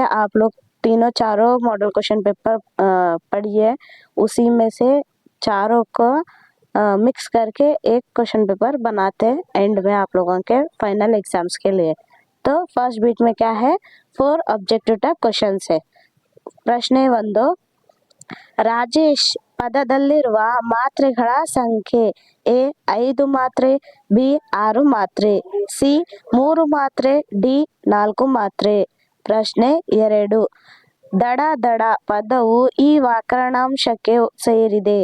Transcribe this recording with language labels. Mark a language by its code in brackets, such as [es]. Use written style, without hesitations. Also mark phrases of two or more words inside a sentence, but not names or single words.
[hi] आप लोग तीनों चारों [en] model question paper [hi] पढ़िए। उसी में से चारों को मिक्स करके एक [en] question paper [hi] बनाते हैं एंड में आप लोगों के [en] final exams [hi] के लिए। तो [en] first beat [hi] में क्या है, 4 [en] objective type questions [hi] है। [kn] ಪ್ರಶ್ನೆ 1, ರಾಜೇಶ್ ಪದದಲ್ಲಿರುವ ಮಾತ್ರೆಗಳ ಸಂಖ್ಯೆ ಎ 5 ಮಾತ್ರೆ, ಬಿ 6 ಮಾತ್ರೆ, ಸಿ 3 ಮಾತ್ರೆ, ಡಿ 4 ಮಾತ್ರೆ. ಪ್ರಶ್ನೆ 2, ದಡ ದಡ ಪದವು ಈ ವ್ಯಾಕರಣಾಂಶಕ್ಕೆ ಸೇರಿದೆ.